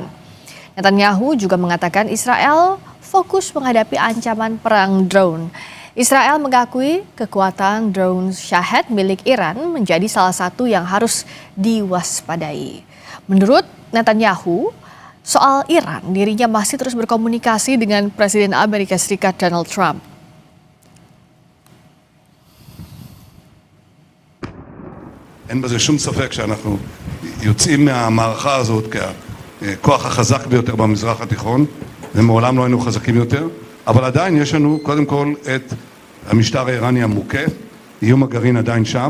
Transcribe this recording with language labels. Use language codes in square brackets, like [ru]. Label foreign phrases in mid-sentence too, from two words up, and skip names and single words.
[id] Netanyahu juga mengatakan Israel fokus menghadapi ancaman perang drone. Israel mengakui kekuatan drone Shahed milik Iran menjadi salah satu yang harus diwaspadai. Menurut Netanyahu, soal Iran, dirinya masih terus berkomunikasi dengan Presiden Amerika Serikat Donald Trump. [he] אין בזה שום ספק שאנחנו יוצאים מהמערכה הזאת ככוח החזק ביותר במזרח התיכון, ומעולם לא היינו חזקים יותר, אבל עדיין יש לנו קודם כל את המשטר האיראני המוכה, איום הגרעין עדיין שם.